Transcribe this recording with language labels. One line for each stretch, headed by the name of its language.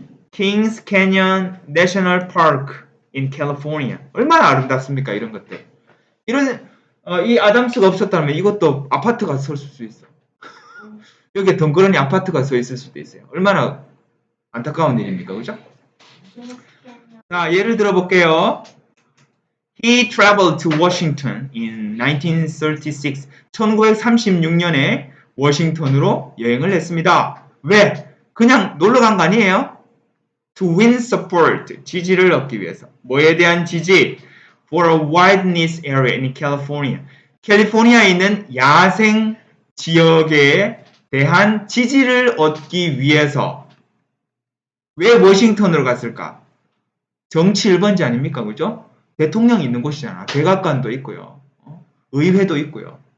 English: Kings Canyon National Park in California.
Korean: 얼마나 아름답습니까? 이런 것들. 이런 이 아담스가 없었다면 이것도 아파트가 설 수 있어. 여기에 덩그러니 아파트가 서 있을 수도 있어요. 얼마나 안타까운 일입니까? 그죠? 자, 예를 들어 볼게요.
English: He traveled to Washington in 1936.
Korean: 1936년에 워싱턴으로 여행을 했습니다. 왜? 그냥 놀러 간 거 아니에요?
English: To win support.
Korean: 지지를 얻기 위해서. 뭐에 대한 지지?
English: for a wilderness area in California.
Korean: 캘리포니아에 있는 야생 지역에 대한 지지를 얻기 위해서 왜 워싱턴으로 갔을까? 정치 1번지 아닙니까? 그죠? 대통령이 있는 곳이잖아. 백악관도 있고요. 의회도 있고요.